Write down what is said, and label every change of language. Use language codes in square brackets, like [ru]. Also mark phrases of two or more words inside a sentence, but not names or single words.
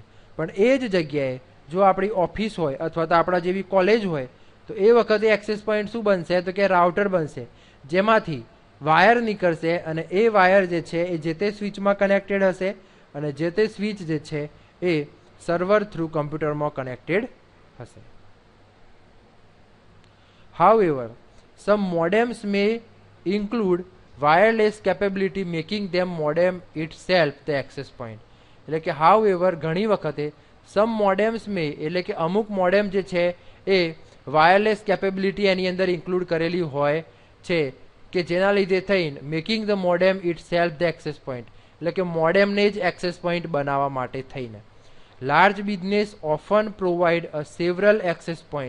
[gu] પણ એ જ જગ્યાએ જો આપણી ઓફિસ હોય અથવા તો આપણા જેવી કોલેજ હોય તો એ વખતે એક્સેસ પોઈન્ટ શું બનશે? તો કે રાઉટર બનશે, જેમાંથી વાયર નીકળશે અને એ વાયર જે છે એ જે તે સ્વિચમાં કનેક્ટેડ હશે અને જે તે સ્વિચ જે છે એ સર્વર થ્રુ કમ્પ્યુટરમાં કનેક્ટેડ હશે. [en] However, some modems may include wireless capability making them modem itself the access point. [gu] એટલે કે [en] however ઘણી વખતે some modems may, [gu] એટલે કે અમુક મોડેમ જે છે એ વાયરલેસ કેપેબિલિટી એની અંદર ઇન્ક્લુડ કરેલી હોય છે કે જેના લીધે થઈને [en] making the modem itself the access point, [gu] એટલે કે મોડેમને જ એક્સેસ પોઈન્ટ બનાવવા માટે થઈને. [en] large business often provide a several access point.